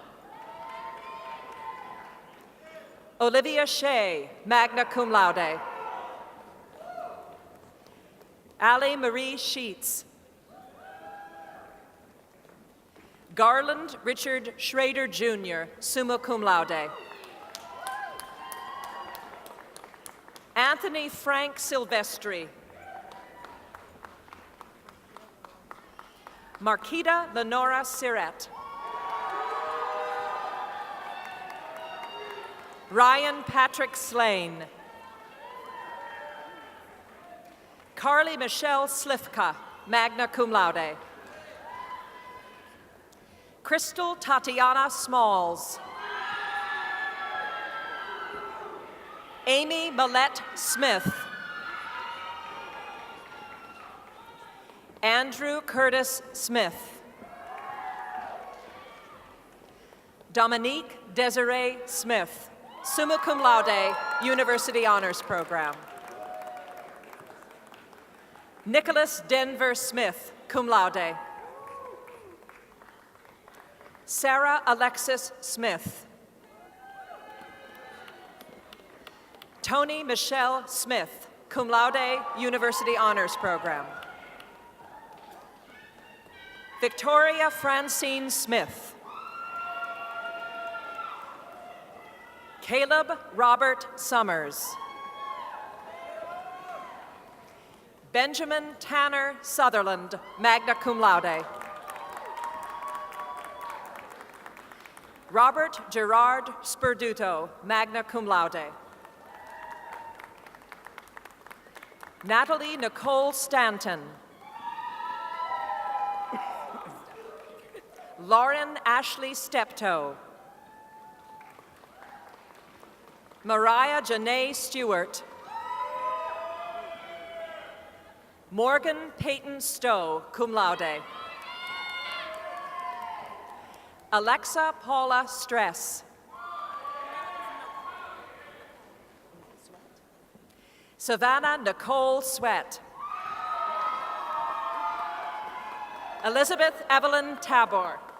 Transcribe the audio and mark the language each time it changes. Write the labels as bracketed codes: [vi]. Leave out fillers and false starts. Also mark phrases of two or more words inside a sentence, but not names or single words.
[en] Olivia Shea, [la] magna cum laude. [en] Allie Marie Sheets. Garland Richard Schrader Jr., [la] summa cum laude. [en] Anthony Frank Silvestri. Marquita Lenora Siret. Ryan Patrick Slane. Carly Michelle Slifka, [la] magna cum laude. [en] Crystal Tatiana Smalls. Amy Millette Smith. Andrew Curtis Smith. Dominique Desiree Smith, [la] summa cum laude, [en] University Honors Program. Nicholas Denver Smith, [la] cum laude. [en] Sarah Alexis Smith. Tony Michelle Smith, [la] cum laude, [en] University Honors Program. Victoria Francine Smith. Caleb Robert Summers. Benjamin Tanner Sutherland, [la] magna cum laude. [en] Robert Gerard Sperduto, [la] magna cum laude. [en] Natalie Nicole Stanton. Lauren Ashley Steptoe. Mariah Janae Stewart. Morgan Peyton Stowe, [la] cum laude. [en] Alexa Paula Stress. Savannah Nicole Sweat. Elizabeth Evelyn Tabor.